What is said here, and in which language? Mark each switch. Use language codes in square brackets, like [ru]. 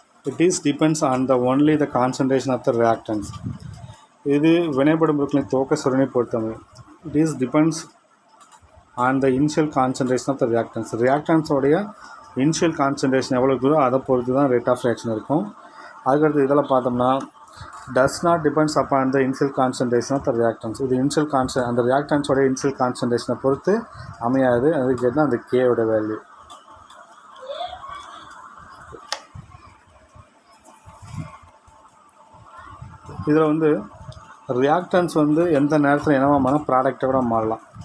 [en] It is depends on the only the concentration of the reactants. [ta] இது வினைப்படும் பொருட்களின் துவக்க சுரணை பொறுத்தது. [en] It is depends on the initial concentration of the reactants. [ta] ரியாக்டன்ஸோடைய initial concentration எவ்வளோ இருக்குதோ அதை பொறுத்து தான் ரேட் ஆஃப் ரியாக்ஷன் இருக்கும். அதுக்கடுத்து இதெல்லாம் பார்த்தோம்னா [en] does not depends upon the initial concentration of the reactants. [ta] இது இனிஷியல் அந்த ரியாக்டன்ஸோடைய இனிஷியல் கான்சன்ட்ரேஷனை பொறுத்து அமையாது. அதுக்கு கேட்டால் அந்த கேவோட வேல்யூ. இதில் வந்து ரியாக்டன்ஸ் வந்து எந்த நேரத்தில் என்னவா மாறலாம்? ப்ராடக்டை கூட மாறலாம்.